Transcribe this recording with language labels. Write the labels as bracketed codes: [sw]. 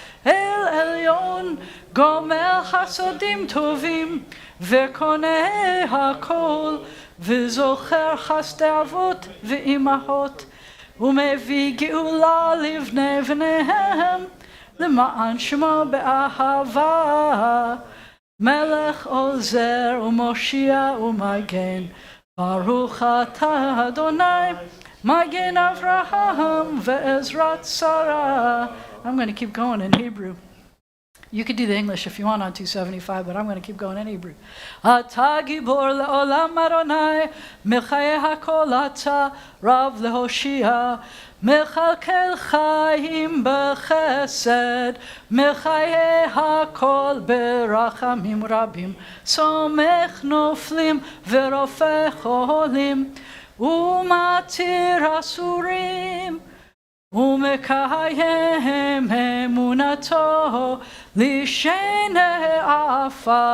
[he] El Elyon, Gomel Chasodim Tovim, ve'Koneh HaKol, וזוכר חסדי אבות ואימהות, ומביא גאולה לבני בניהם, למען שמו באהבה. מלך עוזר ומושיע ומגן, ברוך אתה אדוני, מגן אברהם ועזרת שרה. [en] I'm going to keep going in Hebrew. You could do the English if you want on 275, but I'm going to keep going in Hebrew. [he] אתה גיבור לעולם אדוני, מחיי הכל אתה רב להושיע, מכלכל חיים בחסד, מחיי הכל ברחמים רבים, סומך נופלים ורופא חולים, ומתיר אסורים, ומקיים אמונתו לשני עפר.